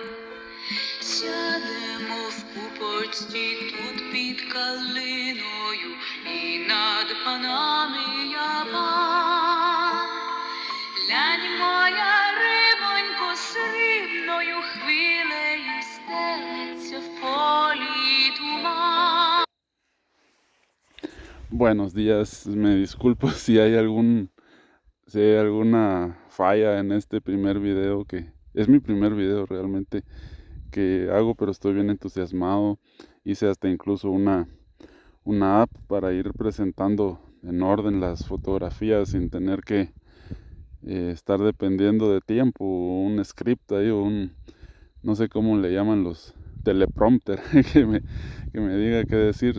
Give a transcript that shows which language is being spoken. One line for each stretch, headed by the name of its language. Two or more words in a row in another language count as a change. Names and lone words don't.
Ukrainian: Сядемо в купочці тут під калиною, і над панами я пан. Глянь, моя рибонько, срібною хвилею стелиться в полі туман.
Spanish: Buenos días, me disculpo si hay alguna falla en este primer video, que es mi primer video realmente que hago, pero estoy bien entusiasmado. Hice hasta incluso una app para ir presentando en orden las fotografías sin tener que estar dependiendo de tiempo, un script ahí o no sé cómo le llaman los teleprompter, que me diga qué decir.